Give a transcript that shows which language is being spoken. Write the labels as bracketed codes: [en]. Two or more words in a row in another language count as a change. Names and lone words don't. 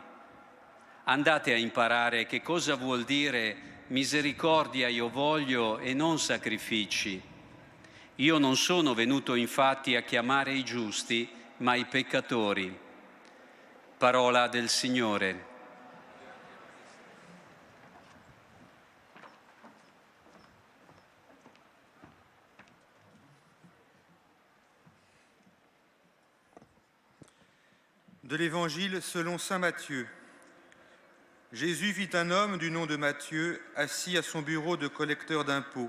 [it] Andate a imparare che cosa vuol dire misericordia io voglio e non sacrifici. Io non sono venuto infatti a chiamare i giusti, ma i peccatori». Parola del Signore. [fr] De l'Évangile selon saint Matthieu. Jésus vit un homme du nom de Matthieu assis à son bureau de collecteur d'impôts.